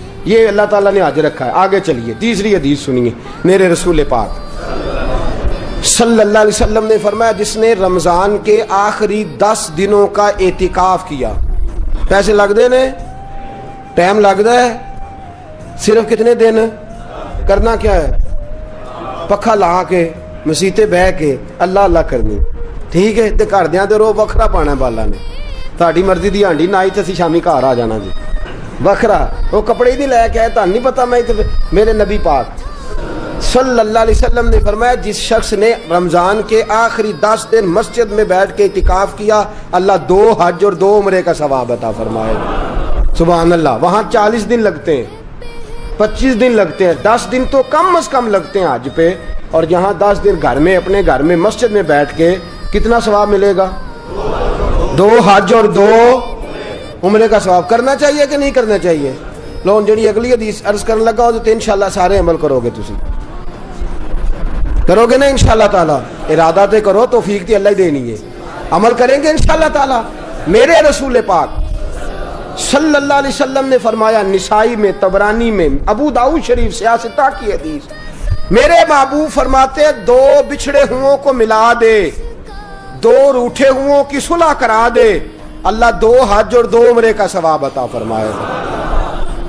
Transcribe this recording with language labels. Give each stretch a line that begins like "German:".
Urdu: یہ اللہ تعالیٰ نے حج رکھا ہے. آگے چلیے تیسری حدیث سنیے میرے رسول پاک صلی اللہ علیہ وسلم نے فرمایا جس نے رمضان کے آخری 10 دنوں کا اعتکاف کیا.
Punjabi: پیسے لگتے نے، ٹائم لگتا ہے، صرف کتنے دن کرنا کیا ہے؟ پکھا لا کے مسیتے بہ کے اللہ اللہ کرنی. ٹھیک ہے تے گھر دیاں دے رو وکھرا پانا بالا نے. تہاڈی مرضی دی ہانڈی نہ آئی تے اسی شامی گھر آ جانا جی وکھرا.
Urdu: وہ کپڑے نہیں لے کے آئے تہن نہیں پتا. میں میرے نبی پاک صلی اللہ علیہ وسلم نے فرمایا جس شخص نے رمضان کے آخری 10 دن مسجد میں بیٹھ کے اعتکاف کیا اللہ 2 حج اور 2 عمرے کا ثواب عطا فرمائے. سبحان اللہ. وہاں 40 دن لگتے ہیں، 25 دن لگتے ہیں، 10 دن تو کم از کم لگتے ہیں حج پہ. اور یہاں 10 دن گھر میں اپنے گھر میں مسجد میں بیٹھ کے کتنا ثواب ملے گا؟ 2 حج اور 2 عمرے کا ثواب. کرنا چاہیے کہ نہیں کرنا چاہیے؟ لو جڑی اگلی حدیث عرض کرنے لگا ہو تو انشاءاللہ سارے عمل کرو گے.
Punjabi: تسی کرو گے نا انشاءاللہ تعالی؟ ارادہ تے کرو، توفیق تے اللہ ہی دینی ہے.
Urdu: عمل کریں گے انشاءاللہ تعالی. میرے رسول پاک صلی اللہ علیہ وسلم نے فرمایا نسائی میں، طبرانی میں، ابو داؤد شریف سیاستہ کی حدیث، میرے محبوب فرماتے 2 بچھڑے ہوں کو ملا دے، 2 روٹھے ہوں کی صلح کرا دے، اللہ 2 حج اور 2 عمرے کا ثواب عطا فرمائے گا.